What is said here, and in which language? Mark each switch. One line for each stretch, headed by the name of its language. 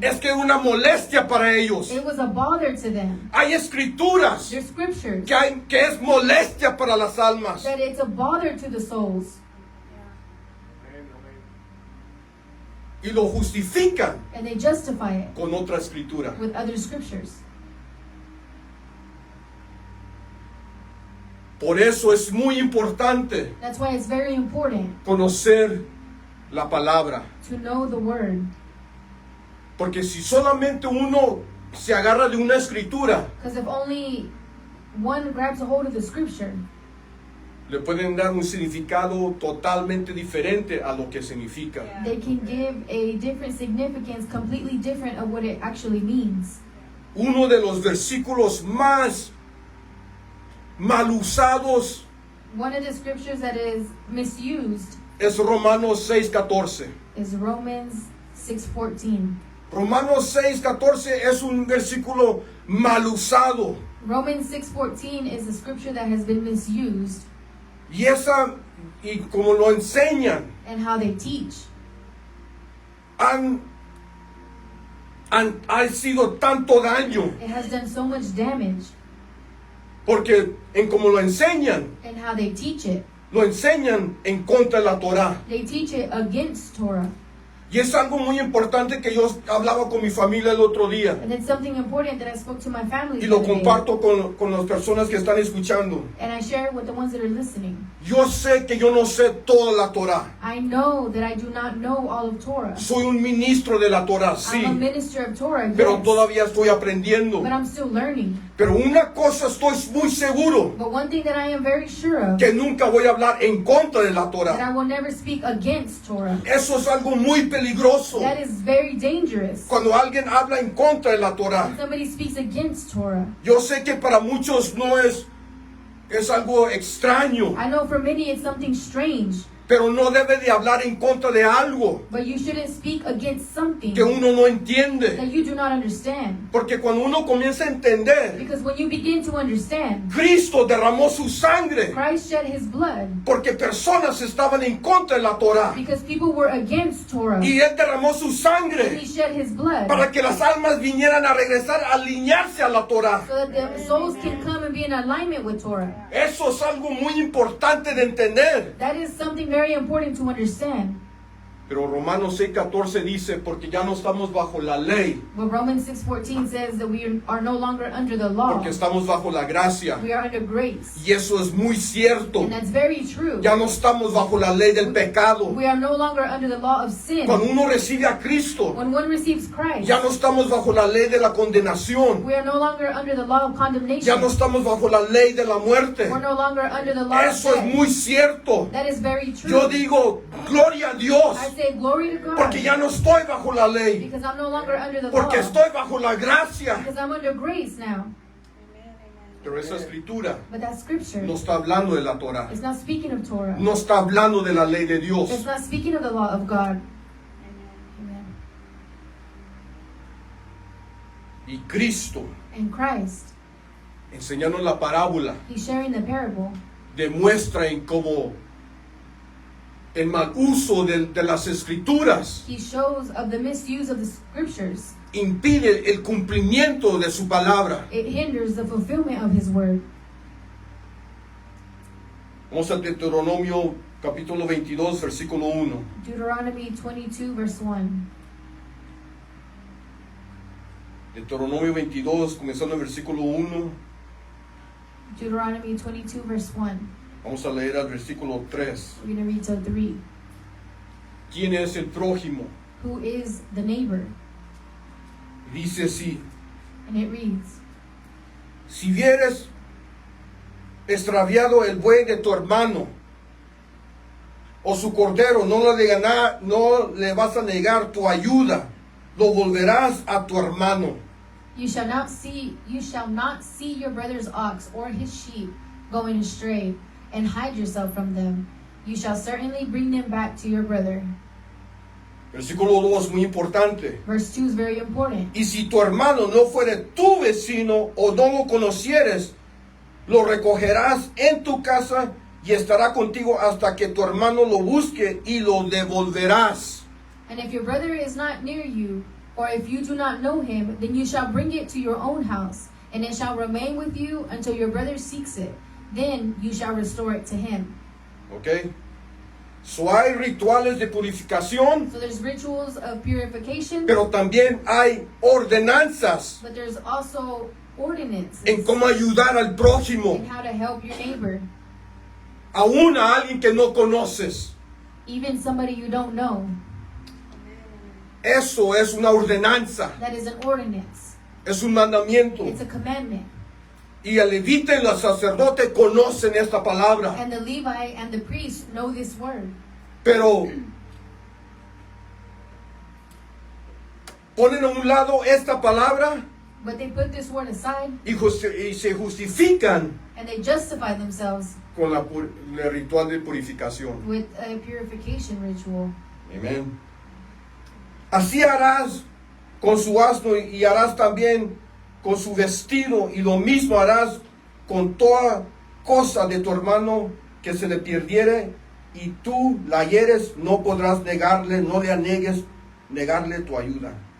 Spanish: es que es una molestia para ellos.
English: It was a bother to them.
Spanish: Hay escrituras
English: There's scriptures
Spanish: que es molestia para las almas.
English: that it's a bother to the souls,
Spanish: Y lo justifican
English: and they justify it
Spanish: con otra escritura.
English: with other scriptures.
Spanish: Por eso es muy importante
English: That's why it's very important
Spanish: conocer la palabra.
English: to know the word.
Spanish: Porque si solamente uno se agarra de una escritura,
English: Because if only one grabs a hold of the scripture,
Spanish: le pueden dar un significado totalmente diferente a lo que significa.
English: they can give a different significance, completely different of what it actually means.
Spanish: Uno de los versículos más mal usados
English: One of the scriptures that is misused
Spanish: es Romanos 6:14.
English: is Romans 6:14.
Spanish: Romanos 6:14 es un versículo mal usado.
English: Romans 6:14 is a scripture that has been misused,
Spanish: Y como lo enseñan,
English: and how they teach.
Spanish: ha sido tanto daño,
English: It has done so much damage,
Spanish: porque en como lo enseñan,
English: and how they teach it.
Spanish: lo enseñan en contra de la Torah.
English: They teach it against Torah.
Spanish: Y es algo muy importante que yo hablaba con mi familia el otro día.
English: And it's something important that I spoke to my family
Spanish: Y lo
English: the other day,
Spanish: comparto con las personas que están escuchando.
English: and I share it with the ones that are listening.
Spanish: Yo sé que yo no sé toda la Torah.
English: I know that I do not know all of Torah.
Spanish: Soy un ministro de la Torah, sí.
English: I'm a minister of Torah,
Spanish: Pero
English: yes,
Spanish: todavía estoy aprendiendo.
English: but I'm still learning.
Spanish: Pero una cosa estoy muy seguro,
English: But one thing that I am very sure of,
Spanish: que nunca voy a hablar en contra de la
English: that
Spanish: Torah.
English: I will never speak against Torah.
Spanish: Eso es algo muy peligroso.
English: That is very dangerous.
Spanish: Cuando alguien habla en contra de la
English: When
Spanish: Torah.
English: somebody speaks against Torah.
Spanish: Yo sé que para muchos no es algo extraño,
English: I know for many it's something strange,
Spanish: pero no debe de hablar en contra de algo
English: but you shouldn't speak against something
Spanish: que uno no entiende.
English: that you do not understand.
Spanish: Porque cuando uno comienza a entender,
English: Because when you begin to understand,
Spanish: Cristo derramó su sangre
English: Christ shed his blood
Spanish: porque personas estaban en contra de la Torah.
English: because people were against Torah.
Spanish: Y Él derramó su
English: And
Spanish: sangre
English: he shed his blood
Spanish: para que las almas vinieran a regresar, a alinearse a la Torah.
English: so that the souls can come and be in alignment with Torah.
Spanish: Eso es algo muy importante de entender.
English: That is something very important to understand.
Spanish: Pero Romanos 6:14 dice, porque ya no estamos bajo la ley,
English: But Romans 6:14 says that we are no longer under the law.
Spanish: porque estamos bajo la gracia.
English: We are under grace.
Spanish: Y eso es muy cierto.
English: And that's very true.
Spanish: Ya no estamos bajo la ley del pecado.
English: We are no longer under the law of sin.
Spanish: Cuando uno recibe a Cristo,
English: When one receives Christ,
Spanish: ya no estamos bajo la ley de la condenación.
English: we are no longer under the law of condemnation.
Spanish: Ya no estamos bajo la ley de la muerte.
English: We're no longer under the law
Spanish: Eso
English: of
Spanish: es
English: death.
Spanish: muy cierto.
English: That is very true.
Spanish: Yo digo, gloria a Dios,
English: I say glory to God
Spanish: porque ya no estoy bajo la ley,
English: because I'm no longer under the
Spanish: porque
English: law.
Spanish: estoy bajo la gracia.
English: Because I'm under grace now.
Spanish: Pero esa escritura
English: But that scripture
Spanish: no está hablando de la Torah.
English: is not speaking of Torah.
Spanish: No está hablando de la ley de
English: It's
Spanish: Dios.
English: not speaking of the law of God. Amen.
Spanish: Y Cristo,
English: And Christ,
Spanish: enseñando la parábola,
English: he's sharing the parable.
Spanish: demuestra en cómo el mal uso de las escrituras
English: He shows of the misuse of the scriptures.
Spanish: impide el cumplimiento de su palabra.
English: It hinders the fulfillment of his word.
Spanish: Vamos a Deuteronomio capítulo 22, versículo 1.
English: Deuteronomy 22, verse 1.
Spanish: Deuteronomio 22, comenzando en versículo 1.
English: Deuteronomy 22, verse 1.
Spanish: Vamos a leer al versículo 3.
English: We're going to read till 3.
Spanish: ¿Quién es el prójimo?
English: Who is the neighbor?
Spanish: Dice así:
English: And it reads,
Spanish: si vieres extraviado el buey de tu hermano o su cordero, no le vas a negar tu ayuda, lo volverás a tu hermano.
English: You shall not see your brother's ox or his sheep going astray, and hide yourself from them. You shall certainly bring them back to your brother.
Spanish: Versículo 2, muy importante.
English: Verse 2 is very important.
Spanish: Y si tu hermano no fuere tu vecino o no lo conocieres, lo recogerás en tu casa y estará contigo hasta que tu hermano lo busque y lo devolverás.
English: And if your brother is not near you, or if you do not know him, then you shall bring it to your own house, and it shall remain with you until your brother seeks it. Then you shall restore it to him.
Spanish: ¿Ok? So hay rituales de purificación,
English: So there's rituals of purification,
Spanish: pero también hay ordenanzas
English: but there's also ordinances
Spanish: en cómo ayudar al prójimo,
English: in how to help your neighbor,
Spanish: aún a alguien que no conoces.
English: even somebody you don't know.
Spanish: Eso es una ordenanza,
English: That is an ordinance.
Spanish: es un mandamiento.
English: It's a commandment.
Spanish: Y el levita y el sacerdote conocen esta palabra,
English: And the Levite and the priest know this word.
Spanish: pero ponen a un lado esta palabra
English: But they put this word aside
Spanish: y se justifican
English: and they justify themselves
Spanish: con el ritual de purificación.
English: with a purification ritual.
Spanish: Amén. Así harás con su asno y harás también con su vestido, y lo mismo harás con toda cosa de tu hermano que se le perdiere, y tú la hieres, no podrás negarle, no le anegues negarle tu ayuda.